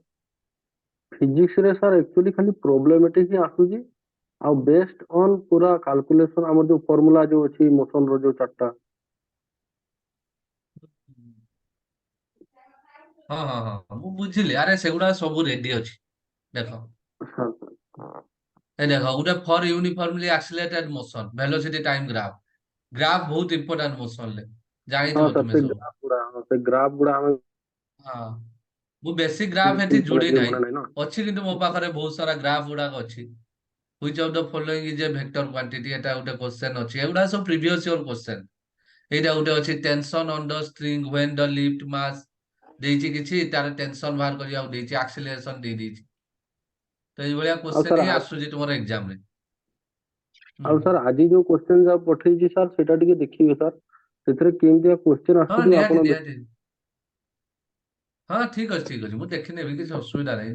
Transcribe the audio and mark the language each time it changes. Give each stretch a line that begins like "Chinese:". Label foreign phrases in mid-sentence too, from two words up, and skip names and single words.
Odia: ଫିଜିକ୍ସ ରେ
English: sir actually
Odia: ଖାଲି ପ୍ରୋବ୍ଲେମେଟିକ ହିଁ ଆସୁଛି, ଆଉ
English: based on
Odia: ପୁରା କାଲକୁଲେସନ ଆମର ଯୋଉ ଫର୍ମୁଲା ଯୋଉ ଅଛି ମୋସନ ର ଯୋଉ 4ଟା। ହଁ ହଁ ହଁ ହଁ, ମୁଁ ବୁଝିଲି। ଆରେ ସେଗୁଡା ସବୁ ରେଡି ଅଛି। ଦେଖ ସାର୍ ହଁ এই দেখো, ଗୋଟେ
English: for uniformly accelerated motion, velocity time graph.
Odia: ଗ୍ରାଫ ବହୁତ ଇମ୍ପୋର୍ଟାଣ୍ଟ ମୋସନରେ, ଜାଣିଥିବ ସାର୍ ତୁମେ ସେ ସବୁ। ଗ୍ରାଫ ଗୁଡା ସେ ଗ୍ରାଫ ଗୁଡା ଆମେ ହଁ, ମୁଁ ବେଶୀ ଗ୍ରାଫ ଏଠି ମାନେ ଯୋଡି ଟିକେ ନାହିଁ, ମନେ ନାହିଁ ନା। ଅଛି କିନ୍ତୁ ମୋ ପାଖରେ ବହୁତ ସାରା ଗ୍ରାଫ ଗୁଡାକ ଅଛି।
English: Which of the following is a vector quantity?
Odia: এটা ଗୋଟେ କ୍ୱେଶ୍ଚନ ଅଛି। ଏଗୁଡା ସବୁ
English: previous year question.
Odia: ଏଇଟା ଗୋଟେ ଅଛି,
English: ଟେନସନ ଅନ ଦ ଷ୍ଟ୍ରିଙ୍ଗ when the lift mass
Odia: ଦେଇଛି କିଛି, ତାର ଟେନସନ ବାହାର କରିବାକୁ ଦେଇଛି, ଆକ୍ସିଲରେସନ ଦେଇଛି। ତ ଏଇଭଳିଆ ଆଉ କ୍ୱେଶ୍ଚନ ସାର୍ ହିଁ ଆସୁଛି ତୁମର ଏକ୍ସାମ ରେ। ଆଉ ସାର୍ ଆଜି ଯୋଉ କ୍ୱେଶ୍ଚନ ଯାହା ପଠେଇଛି ସାର୍ ସେଇଟା ଟିକେ ଦେଖିବେ ସାର୍, ସେଥିରେ କେମିତିଆ କ୍ୱେଶ୍ଚନ ହଁ ଆସୁଛି ନିହାତି ଆପଣ ନିହାତି। ହଁ ଠିକ ଅଛି ଠିକ ଅଛି, ମୁଁ ଦେଖିନେବି, କିଛି ଅସୁବିଧା ନାହିଁ।